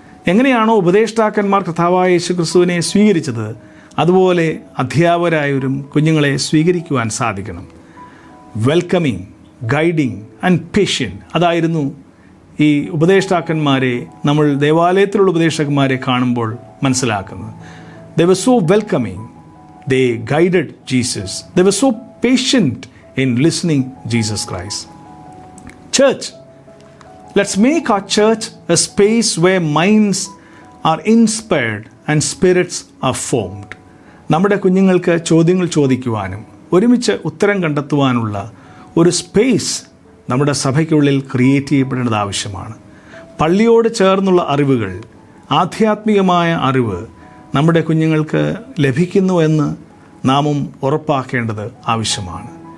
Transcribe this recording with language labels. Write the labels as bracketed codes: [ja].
[ml] എങ്ങനെയാണോ ഉപദേഷ്ടാക്കന്മാർ കർത്താവായ യേശു ക്രിസ്തുവിനെ സ്വീകരിച്ചത്, അതുപോലെ അധ്യാപകരായവരും കുഞ്ഞുങ്ങളെ സ്വീകരിക്കുവാൻ സാധിക്കണം. [en] Welcoming, guiding and patient. [ml] അതായിരുന്നു ഈ ഉപദേഷ്ടാക്കന്മാരെ നമ്മൾ ദേവാലയത്തിലുള്ള ഉപദേഷ്ടാക്കന്മാരെ കാണുമ്പോൾ മനസ്സിലാക്കുന്നത്. [en] They were so welcoming. They guided Jesus. They were so patient in listening Jesus Christ. Church, let's make our church a space where minds are inspired and spirits are formed. [ml] നമ്മുടെ കുഞ്ഞുങ്ങൾക്ക് ചോദ്യങ്ങൾ ചോദിക്കുവാനും ഒരുമിച്ച് ഉത്തരം കണ്ടെത്തുവാനുള്ള ഒരു സ്പേസ് നമ്മുടെ സഭയ്ക്കുള്ളിൽ create ചെയ്യപ്പെടേണ്ടത് ആവശ്യമാണ്. പള്ളിയോട് ചേർന്നുള്ള അറിവുകൾ, ആധ്യാത്മികമായ അറിവ് നമ്മുടെ കുഞ്ഞുങ്ങൾക്ക് ലഭിക്കുന്നുവെന്ന് നാമും ഉറപ്പാക്കേണ്ടത് ആവശ്യമാണ്.